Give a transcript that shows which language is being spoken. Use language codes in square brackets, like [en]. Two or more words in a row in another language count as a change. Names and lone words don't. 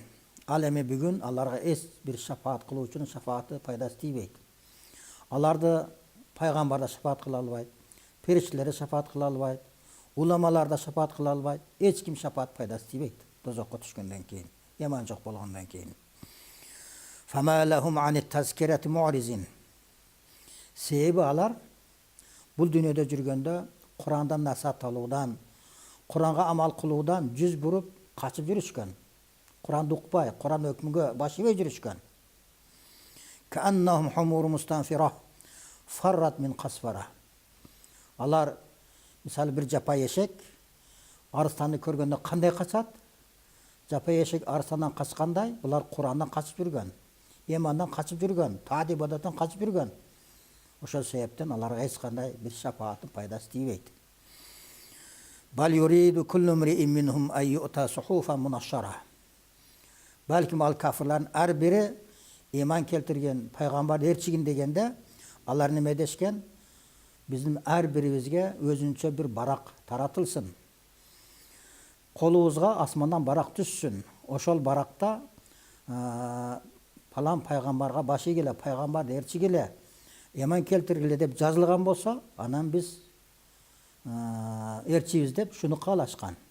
[ky] Ал эми бүгүн аларга эч бир шафаат кылуучунун шафааты пайдасы тийбейт. Аларды пайгамбар да шафаат кыла албайт, периштелер да шафаат кыла албайт, уламалар да шафаат кыла албайт, эч ким шафаат пайдасы тийбейт дозокко түшкөндөн кийин, яман жок болгондон кийин. [ar] فما لهم عن التذكرة معرضين. [ky] Себеби алар бул дүйнөдө жүргөндө Курандан насаат алуудан, Куранга амал кылуудан жүз буруп качып жүрүшкөн. Куранды укпай, Куран өкмүгө баш ийбей жүрүшкөн. [ar] كأنهم حمر مستنفرة فرت من قسورة. [ky] Алар мисалы бир жапа эшек арыстанды көргөндө кандай качат? Жапа эшек арыстандан качкандай, булар Курандан качып жүргөн, имандан качып жүргөн, тади ибадаттан качып жүргөн. Ошол себептен аларга эч кандай бир шафааттын пайдасы тийбейт. [ar] بل يريد كل امرئ منهم أن يؤتى صحفا منشرة. [ky] Балким ал кафирлардын ар бири иман келтирген пайгамбар ээрчигин дегенде алар неме дешкен? Биздин ар бирибизге өзүнчө бир барак таратылсын. Колубузга асмандан барак түшсүн. Ошол баракта палан пайгамбарга баш ийгиле, пайгамбар ээрчигиле, иман келтиргиле деп жазылган болсо, анан биз ээрчибиз деп шуну каалашкан.